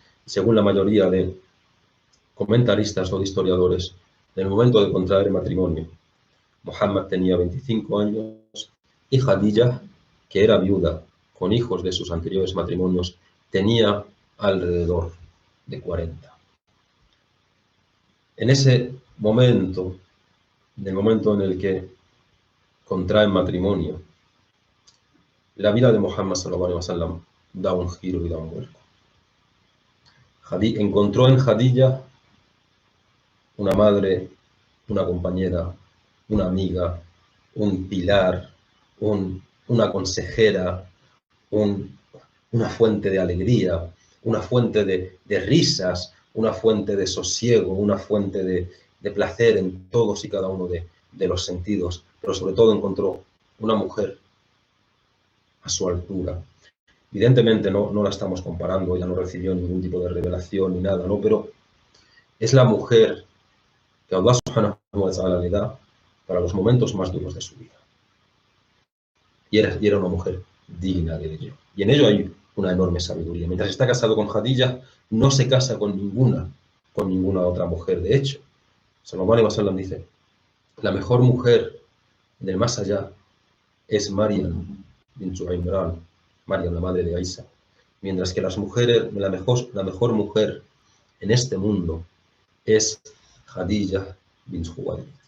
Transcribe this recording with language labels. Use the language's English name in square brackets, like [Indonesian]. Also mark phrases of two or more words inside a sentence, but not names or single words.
[Spanish] Según la mayoría de comentaristas o de historiadores, en el momento de contraer matrimonio, Muhammad tenía 25 años y Jadilla, que era viuda con hijos de sus anteriores matrimonios, tenía alrededor de 40. En ese momento, en el momento en el que contraen matrimonio, la vida de Muhammad [Arabic] صلى الله عليه وسلم [Spanish] da un giro y da un vuelco. Encontró en Jadilla una madre, una compañera, una amiga, un pilar, una consejera, una fuente de alegría, una fuente de risas, una fuente de sosiego, una fuente de placer en todos y cada uno de los sentidos, pero sobre todo encontró una mujer a su altura. Evidentemente no la estamos comparando, ella no recibió ningún tipo de revelación ni nada, ¿no? Pero es la mujer que Allah [Arabic] سبحانه وتعالى [Spanish] le da para los momentos más duros de su vida. Y era una mujer digna de ello. Y en ello hay una enorme sabiduría. Mientras está casado con Jadilla, no se casa con ninguna otra mujer. De hecho, [Arabic] صلى الله عليه وسلم [Spanish] dice, la mejor mujer del más allá es Maryam bint Imran, Maryam, la madre de Isa. Mientras que la mejor mujer en este mundo es Jadilla bint Khuwaylid.